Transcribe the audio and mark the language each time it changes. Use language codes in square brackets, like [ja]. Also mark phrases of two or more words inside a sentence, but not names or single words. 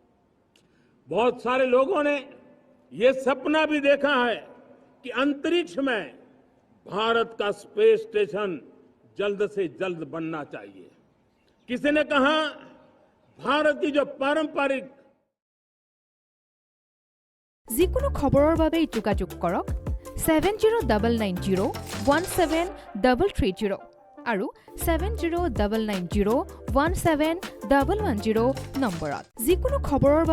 [hi] बहुत सारे लोगों ने यह सपना भी देखा है कि अंतरिक्ष में भारत का [en] space station [hi] जल्द से जल्द बनना चाहिए। किसी ने कहा भारत की जो पारंपरिक [as] যিকোনো খবৰৰ বাবে যোগাযোগ কৰক 7099017330 আৰু 7099017110 নম্বৰত। যিকোনো খবৰৰ